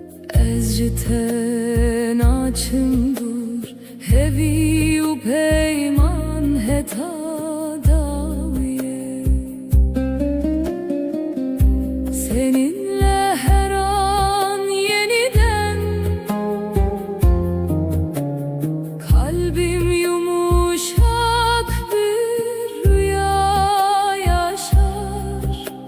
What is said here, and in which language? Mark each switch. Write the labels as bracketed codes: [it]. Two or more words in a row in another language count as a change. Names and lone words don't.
[ku] Ez ji te naçim dur, hevî û peyman heta dawiye. [tr] Seninle her an yeniden kalbim yumuşak bir rüya yaşar.